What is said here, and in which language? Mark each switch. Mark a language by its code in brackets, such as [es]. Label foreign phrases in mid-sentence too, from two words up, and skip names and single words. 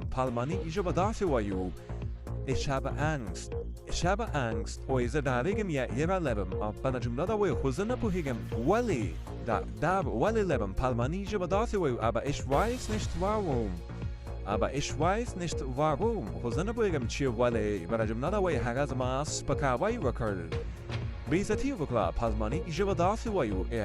[ps] په الماني ژبه داسې وایو [de] ich habe Angst [ps] وایي زه ډارېږم یا یره لرم بله جمله ده وایي خو زه نه پوهېږم ولې دا ولې لرم په الماني ژبه داسې وایو [de] aber ich weiß nicht warum [ps] خو زه نه پوهېږم چې ولې بله جمله ده وایي هغه زما سپکاوی وکړ بېعزتي وکړه په الماني ژبه داسې وایو